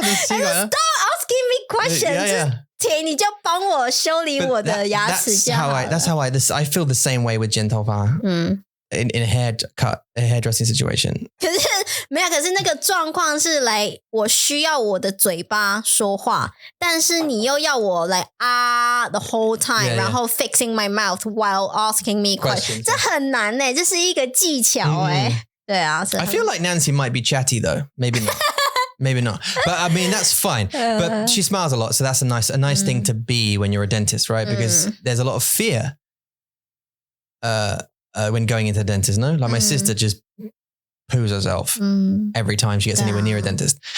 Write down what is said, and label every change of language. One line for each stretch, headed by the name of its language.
English: Stop asking me questions.
Chinese: 你就帮我修理我的牙齿就好了。
English: That's how I feel the same way with
Chinese: 剪头发。
English: in a hairdressing situation.
Chinese: 可是那个状况是来我需要我的嘴巴说话，但是你又要我来
English: the whole time，
Chinese: 然后
English: fixing my mouth while asking me questions，
Chinese: 这很难欸，这是一个技巧欸。对啊，
English: I feel like Nancy might be chatty though. Maybe not. Maybe not. But I mean, that's fine. But she smiles a lot. So that's a nice thing to be when you're a dentist, right? Because there's a lot of fear when going into the dentist, no? Like my sister just poos herself every time she gets anywhere near a dentist.